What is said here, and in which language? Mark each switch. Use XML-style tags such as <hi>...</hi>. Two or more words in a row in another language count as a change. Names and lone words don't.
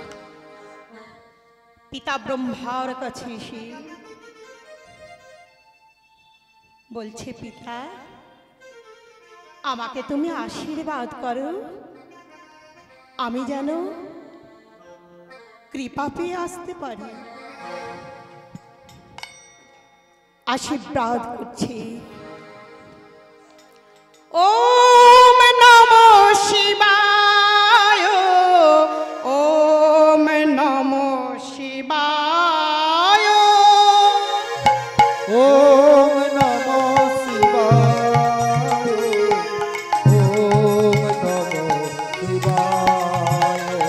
<bn>পিতা ব্রহ্মার কাছে এসে বলছে, পিতা আমাকে তুমি আশীর্বাদ করো, আমি যেন কৃপা পেয়ে আসতে পারি। আশীর্বাদ করছি।</bn> <sa>ওম নমো শিবায়, ওম নমো শিবায়, ওম নমো শিবায়, ওম নমো শিবায়,</sa>